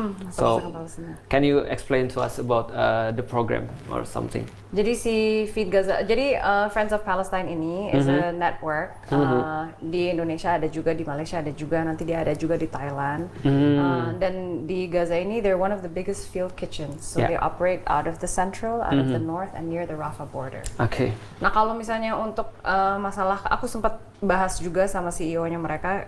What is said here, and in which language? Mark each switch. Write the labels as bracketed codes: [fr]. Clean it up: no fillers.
[en] So can you explain to us about the program or something? [id] Jadi si Feed Gaza, jadi Friends of Palestine ini is a network. Di Indonesia ada juga, di Malaysia ada juga, nanti dia ada juga di Thailand. [en] Dan di Gaza ini they're one of the biggest field kitchens. So they operate out of the central, out of the north, and near the Rafah border. Okay. [id] Nah kalau misalnya untuk masalah, aku sempat bahas juga sama CEO-nya mereka.